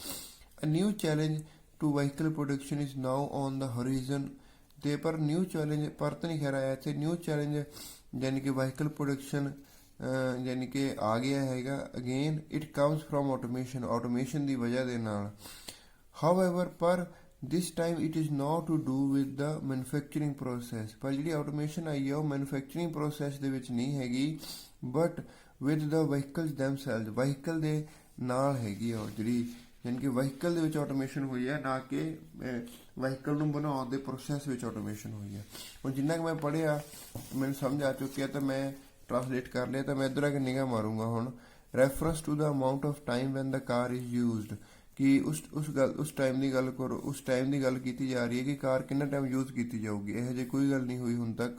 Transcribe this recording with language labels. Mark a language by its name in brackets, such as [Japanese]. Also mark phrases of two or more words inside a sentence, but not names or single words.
[English] a new challenge to vehicle production is now on the horizon, [Punjabi] ਤੇ ਪਰ [English] new challenge [Punjabi] ਪਰ ਤਾਂ ਨਹੀਂ ਖੈਰ ਆਇਆ ਇੱਥੇ, [English] new challenge [Punjabi] ਯਾਨੀ ਕਿ [English] vehicle production [Punjabi] ਯਾਨੀ ਕਿ ਆ ਗਿਆ ਹੈਗਾ। [English] again it comes from automation [Punjabi] ਦੀ ਵਜ੍ਹਾ ਦੇ ਨਾਲ। [English] ਹਾਊਐਵਰ ਪਰ this time it is not to do with the manufacturing process, [Punjabi] ਪਰ ਜਿਹੜੀ ਆਟੋਮੇਸ਼ਨ ਆਈ ਹੈ ਉਹ [English] manufacturing process [Punjabi] ਦੇ ਵਿੱਚ ਨਹੀਂ ਹੈਗੀ, ਬਟ [English] with the vehicles themselves, [Punjabi] ਵਹੀਕਲ ਦੇ ਨਾਲ ਹੈਗੀ ਆ ਉਹ ਜਿਹੜੀ, ਯਾਨੀ ਕਿ ਵਹੀਕਲ ਦੇ ਵਿੱਚ ਆਟੋਮੇਸ਼ਨ ਹੋਈ ਹੈ, ਨਾ ਕਿ ਵਹੀਕਲ ਨੂੰ ਬਣਾਉਣ ਦੇ ਪ੍ਰੋਸੈਸ ਵਿੱਚ ਆਟੋਮੇਸ਼ਨ ਹੋਈ ਹੈ। ਹੁਣ ਜਿੰਨਾ ਕਿ ਮੈਂ ਪੜ੍ਹਿਆ ਮੈਨੂੰ ਸਮਝ ਆ ਚੁੱਕਿਆ, ਤਾਂ ਮੈਂ ਟ੍ਰਾਂਸਲੇਟ ਕਰ ਲਿਆ, ਤਾਂ ਮੈਂ ਇੱਧਰ ਆ ਕੇ ਨਿਗਾਹ ਮਾਰੂੰਗਾ ਹੁਣ। [English] reference to the amount of time when the car is used, [Punjabi] ਕਿ ਉਸ ਟਾਈਮ ਦੀ ਗੱਲ ਕਰੋ, ਉਸ ਟਾਈਮ ਦੀ ਗੱਲ ਕੀਤੀ ਜਾ ਰਹੀ ਹੈ ਕਿ ਕਾਰ ਕਿੰਨਾ ਟਾਈਮ ਯੂਜ਼ ਕੀਤੀ ਜਾਊਗੀ, ਇਹੋ ਜਿਹੀ ਕੋਈ ਗੱਲ ਨਹੀਂ ਹੋਈ ਹੁਣ ਤੱਕ।